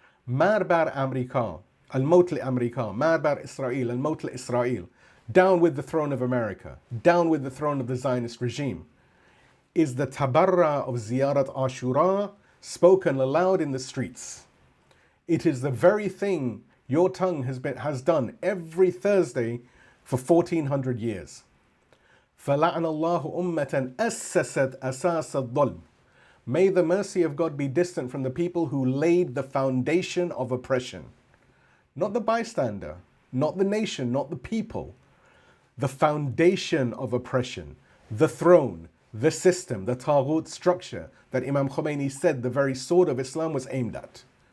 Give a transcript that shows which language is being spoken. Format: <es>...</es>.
<fa>Marbar Amrika, al-Mawt Amrika, Marbar Esra'il, al-Mawt Esra'il,</fa> <en>down with the throne of America, down with the throne of the Zionist regime, is the tabarra of Ziyarat Ashura spoken aloud in the streets. It is the very thing your tongue has done every Thursday for 1400 years.</en> <ar>فَلَعْنَ اللَّهُ أُمَّةً أَسَّسَتْ أَسَاسَ الظُّلْمِ.</ar> <en>May the mercy of God be distant from the people who laid the foundation of oppression. Not the bystander, not the nation, not the people. The foundation of oppression, the throne, the system, the taghut structure that Imam Khomeini said the very sword of Islam was aimed at.</en>